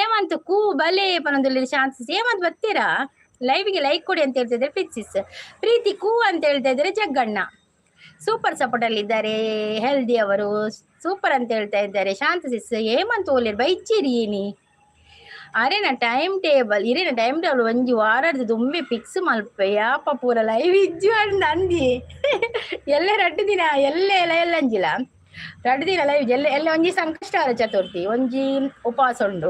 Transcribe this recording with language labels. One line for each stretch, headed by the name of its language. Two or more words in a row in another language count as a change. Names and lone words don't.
Tulu: ಹೇಮಂತ್ ಕೂ ಬಲೆ ಪನ್ನೊಂದು ಚಾನ್ಸಸ್.
Kannada: ಹೇಮಂತ್ ಬರ್ತೀರಾ ಲೈವ್ಗೆ ಲೈಕ್ ಕೊಡಿ ಅಂತ ಹೇಳ್ತಾ ಇದ್ದಾರೆ ಪ್ರೀತಿಸಿಸ್. ಪ್ರೀತಿ ಕೂ ಅಂತ ಹೇಳ್ತಾ ಇದ್ದಾರೆ ಜಗ್ಗಣ್ಣ.
English: super support
Kannada: ಅಲ್ಲಿ ಇದ್ದಾರೆ ಹೆಲ್ದಿ ಅವರು, ಸೂಪರ್ ಅಂತ ಹೇಳ್ತಾ ಇದ್ದಾರೆ ಶಾಂತಸಿಸ್.
Tulu: ಹೇಮಂತ್ ಓಲಿರ್ ಬೈಚಿರಿ ಏನಿ ಅರೆನ
English: time table
Tulu: ಒಂಜಿ ವಾರದ್ದು ದುಂಬೆ ಫಿಕ್ಸ್ ಮಲ್ಪೆ ಯಾಪ ಪೂರ ಲೈವ್ ಇಜ್ಜು ಅಂಡ್ ಅಂದಿ ಎಲ್ಲೇ 2 ದಿನ ಎಲ್ಲೇ ಎಲ್ಲ ಅಂಜಿಲ್ಲ 2 ದಿನ ಲೈವ್ ಎಲ್ಲ ಒಂಜಿ ಸಂಕಷ್ಟಾರ ಚತುರ್ಥಿ ಒಂಜಿ ಉಪವಾಸ ಉಂಡು.